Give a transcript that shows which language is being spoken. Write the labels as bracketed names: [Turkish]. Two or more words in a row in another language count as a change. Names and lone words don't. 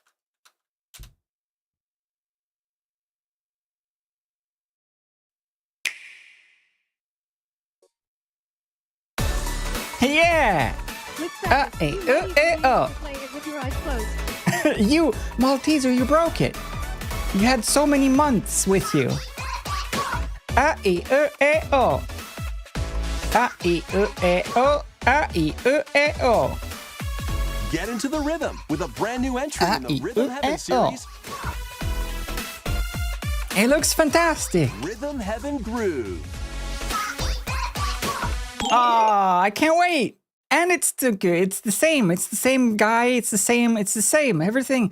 [English] Yeah. With practice, you may even play it with your eyes closed. You, Malteser, you broke it. You had so many months with you. A-E-E-E-O. A-E-E-E-O. A-E-E-E-O. Get into the rhythm with a brand new entry in the Rhythm Heaven series, It looks fantastic. Rhythm Heaven Groove. Ah, I can't wait. And it's the good. It's the same. It's the same guy. It's the same. It's the same. Everything.